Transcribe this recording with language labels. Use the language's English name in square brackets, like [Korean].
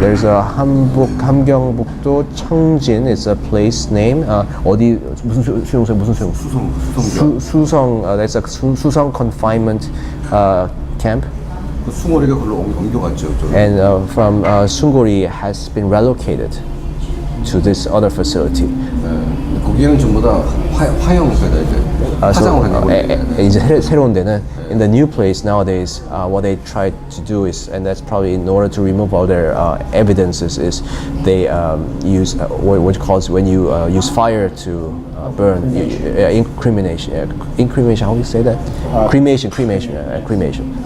[English] There's a 함경북도 청진. It's a place name. [Korean] 어디 무슨 수용소 무슨 수용소? [English] 수성. That's a 수성 confinement camp. [Korean] 그 숭고리가 그걸로 옮겨갔죠. [English] And from Sungori has been relocated to this other facility. [Korean] 거기는 전부 다 화형세다 이제 화장을 하는 이제 새로운 데는 [English] in the new place nowadays, what they try to do is, and that's probably in order to remove all their evidences, is they use what calls when you use fire to burn, incrimination. How do you say that? Cremation.